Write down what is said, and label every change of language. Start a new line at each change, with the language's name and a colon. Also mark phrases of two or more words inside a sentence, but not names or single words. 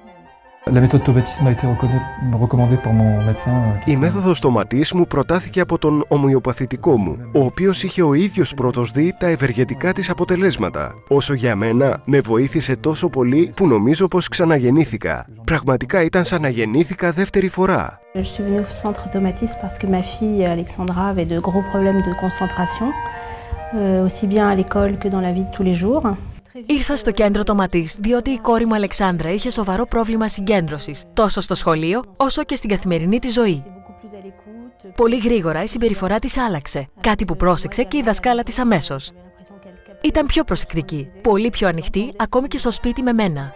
Greek: Η μέθοδος τοματής μου προτάθηκε από τον ομοιοπαθητικό μου, ο οποίος είχε ο ίδιος πρώτος δει τα ευεργετικά της αποτελέσματα. Όσο για μένα, με βοήθησε τόσο πολύ που νομίζω πως ξαναγεννήθηκα. Πραγματικά ήταν σαν να γεννήθηκα δεύτερη φορά.
French: Je suis venue au centre Tomatis parce que ma fille Alexandra avait de gros problèmes de concentration. aussi bien à l'école que dans la vie de tous les jours.
Greek: Ήρθα στο κέντρο το Ματίς διότι η κόρη μου Αλεξάνδρα είχε σοβαρό πρόβλημα συγκέντρωσης, τόσο στο σχολείο όσο και στην καθημερινή της ζωή. Πολύ γρήγορα η συμπεριφορά της άλλαξε, κάτι που πρόσεξε και η δασκάλα της αμέσως. Ήταν πιο προσεκτική, πολύ πιο ανοιχτή, ακόμη και στο σπίτι με μένα.